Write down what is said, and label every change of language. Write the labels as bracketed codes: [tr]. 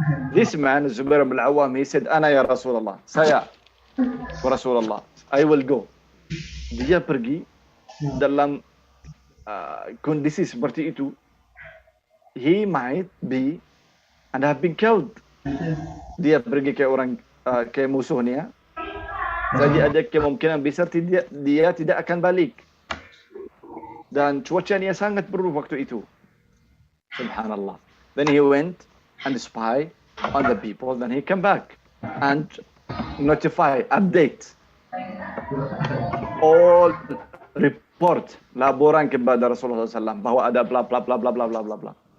[en] This man, Zubair ibn al-Awwam, he said, [ar] Ana ya Rasulullah, [en] saya, Rasulullah, I will go. [id] Dia pergi dalam kondisi seperti itu. [en] He might be and have been killed. [id] Dia pergi ke orang ke musuhnya. Jadi ada kemungkinan besar dia tidak akan balik. Dan cuacanya sangat buruk waktu itu. [ar] Subhanallah. [en] Then he went and spy on the people. Then he came back and notify, update all report, [id] laporan kepada Rasulullah SAW bahwa ada [en] bla bla bla bla bla bla bla bla.